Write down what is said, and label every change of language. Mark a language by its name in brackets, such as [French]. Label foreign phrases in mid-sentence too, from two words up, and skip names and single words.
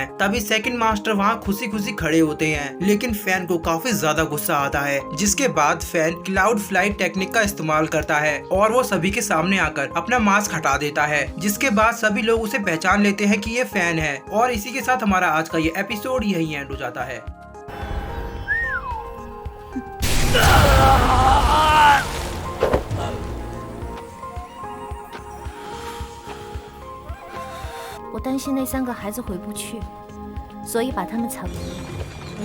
[Hindi] तभी सेकंड मास्टर वहाँ खुशी खुशी खड़े होते हैं लेकिन फैन को काफी ज्यादा गुस्सा आता है, जिसके बाद फैन क्लाउड फ्लाइट टेक्निक का इस्तेमाल करता है और वो सभी के सामने आकर अपना मास्क हटा देता है, जिसके बाद सभी लोग उसे पहचान लेते हैं कि ये फैन है। और इसी के साथ हमारा आज का ये एपिसोड यही एंड हो जाता है। [Chinese] 我担心那3个孩子回不去，所以把他们藏起来。